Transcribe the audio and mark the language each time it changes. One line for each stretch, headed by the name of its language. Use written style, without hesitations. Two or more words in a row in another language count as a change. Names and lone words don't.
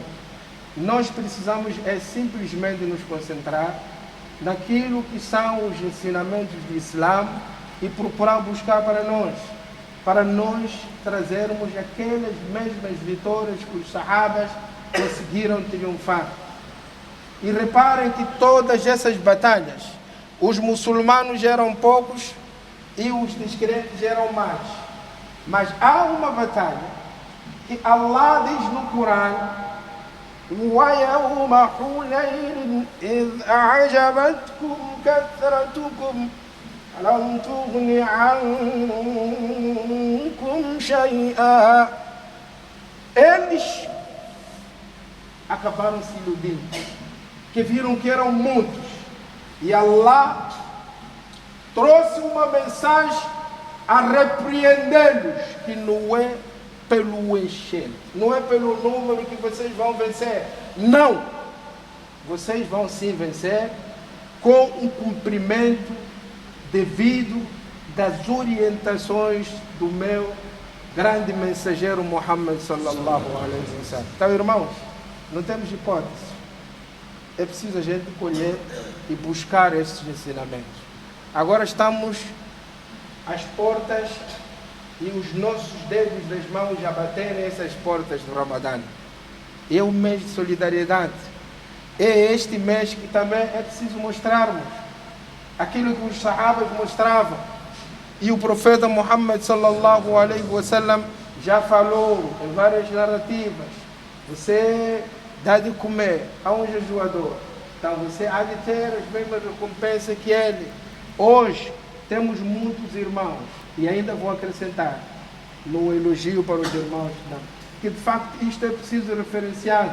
Portuguese: Nós precisamos simplesmente nos concentrar naquilo que são os ensinamentos do Islã e procurar buscar para nós trazermos aquelas mesmas vitórias que os sahabas conseguiram triunfar. E reparem que todas essas batalhas, os muçulmanos eram poucos e os descrentes eram mais. Mas há uma batalha que Allah diz no Corão:
Arabic: وَيَوْمَ حُنَيْنٍ إِذْ أَعْجَبَتْكُمْ كَثْرَتُكُمْ لَمْ تُغْنِ عَنْكُمْ شَيْئًا.
Portuguese: Eles acabaram se iludindo, que viram que eram muitos, e Allah trouxe uma mensagem a repreendê-los, que não é pelo enchente, não é pelo número que vocês vão vencer. Não! Vocês vão sim vencer com um cumprimento devido das orientações do meu grande mensageiro Muhammad
Arabic: صلى الله عليه وسلم.
Portuguese: Então, irmãos, não temos hipótese. É preciso a gente colher e buscar esses ensinamentos. Agora estamos às portas e os nossos dedos das mãos já baterem essas portas do Ramadã. É um mês de solidariedade. É este mês que também é preciso mostrarmos aquilo que os sahabas mostravam. E o profeta Muhammad
Arabic: صلى الله عليه وسلم
Portuguese: já falou em várias narrativas. Você dá de comer a um jejuador, então você há de ter as mesmas recompensas que ele. Hoje temos muitos irmãos, e ainda vou acrescentar no elogio para os irmãos, que de facto isto é preciso referenciado.